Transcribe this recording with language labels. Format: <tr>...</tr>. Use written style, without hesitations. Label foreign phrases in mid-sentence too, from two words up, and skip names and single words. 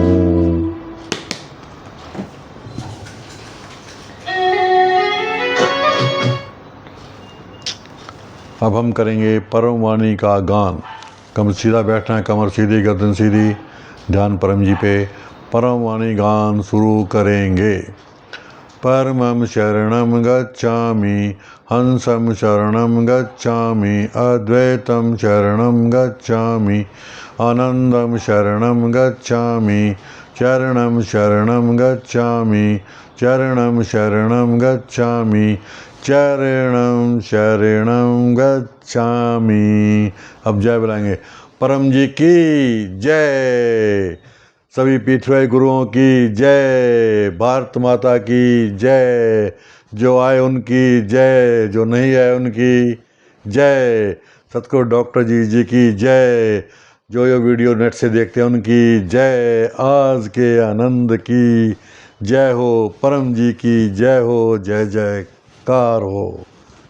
<hi>अब हम करेंगे परम वाणी का गान। कमर सीधा बैठना है, कमर सीधी, गर्दन सीधी, ध्यान परम जी पे। परम वाणी गान शुरू करेंगे।</hi> <pi>परमं शरणं गच्छामि हंसं शरणं गच्छामि अद्वैतं शरणं गच्छामि आनंदं शरणं गच्छामि चरणं शरणं गच्छामि चरणं शरणं गच्छामि चरणं शरणं गच्छामि।</pi> <hi>अब जय बुलाएंगे। परम जी की जय, सभी पीठवे गुरुओं की जय, भारत माता की जय, जो आए उनकी जय, जो नहीं आए उनकी जय, सतगुरु डॉक्टर जी की जय, जो ये वीडियो नेट से देखते हैं उनकी जय, आज के आनंद की जय हो, परम जी की जय हो, जय जयकार हो।</hi>